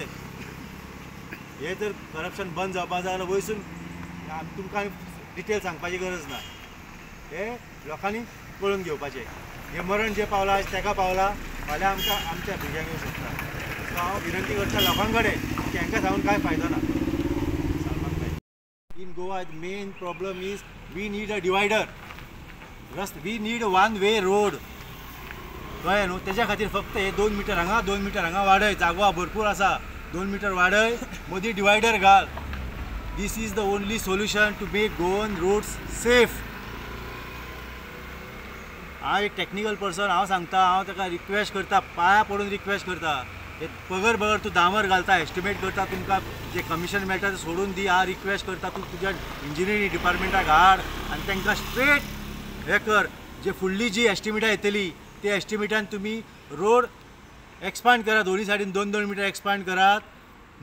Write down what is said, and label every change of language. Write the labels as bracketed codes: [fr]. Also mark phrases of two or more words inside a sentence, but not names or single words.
[kok] हे जर करप्शन बंद जावपाक जाय जाल्यार वयसून तुमकां डिटेल सांगपाची गरज ना हे लोकांनी कळून घेवपाचें हे मरण जे पावला आज तेका पावला फाल्यां आमकां आमच्या भुरग्यांक येवं शकता सो हांव विनंती करता लोकां कडेन की हांकां सांगून कांय फायदो ना [en] In Goa, the main problem is we need a divider. We need a one-way road. [kok] कळ्ळें न्हू तेज्या खातीर फक्त हे 2 मीटर हांगा 2 मीटर हांगा वाडय जागो भरपूर आसा 2 मीटर वाडय मदीं डिवायडर घाल [en] This is the only solution to make Goan roads safe. [kok] हांव एक [en] technical person [kok] हांव सांगता हांव ताका रिक्वेस्ट करता पांया पडून रिक्वेस्ट करता हे पगर तूं दामर घालता एस्टिमेट करता तुमकां जे कमिशन मेळटा तें सोडून दी हांव रिक्वेस्ट करता तूं तुज्या इंजिनियरींग डिपार्टमेंटाक हाड आनी तांकां स्ट्रेट हे कर जे फुडली जी एस्टिमेटां येतली ते एस्टिमेटान तुमी [en] road expand [kok] करात दोनी सायडीन 2-2 मीटर एक्सपांड करात